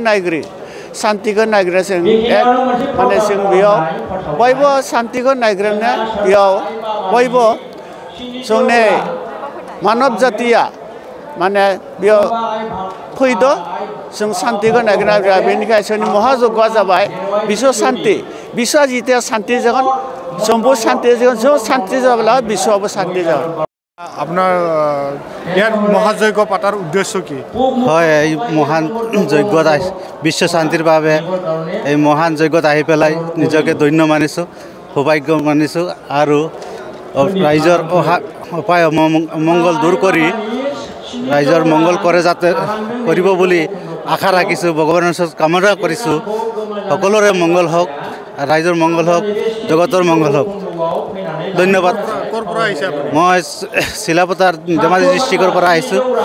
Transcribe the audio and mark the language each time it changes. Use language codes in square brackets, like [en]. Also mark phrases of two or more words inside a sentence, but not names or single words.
[brx] नायग्रो जों माने जों बेयाव बयबो शान्तिखौ नायग्रोनो बेयाव बयबो जोंनि मानब जातिया माने बेयाव फैदो जों शान्तिखौ नागिरना बेनिखायनो जोंनि महाजगआ जाबाय बिश्व शान्ति बिश्वआ जितिया शान्ति जागोन जोंबो शान्ति जागोन जों शान्ति जाब्ला बिश्वआबो शान्ति जागोन [as] আপনার ইয়াত মহাযজ্ঞ পাতার উদ্দেশ্য কি হয় এই মহান যজ্ঞত বিশ্ব শান্তির বাবে এই মহান যজ্ঞত আহি পেলাই নিজকে ধন্য মানিছোঁ সৌভাগ্য মানিছোঁ আৰু ৰাইজৰ উপায় মংগল দূৰ কৰি ৰাইজৰ মংগল কৰে যাতে কৰিব বুলি আশা ৰাখিছোঁ ভগৱানৰ ওচৰত কামনা কৰিছোঁ সকলোৰে মংগল হওক ৰাইজৰ মংগল হওক জগতৰ মংগল হওক ধন্যবাদ মই চিলাপথাৰ ধেমাজি ডিষ্ট্ৰিক্টৰ পৰা আহিছোঁ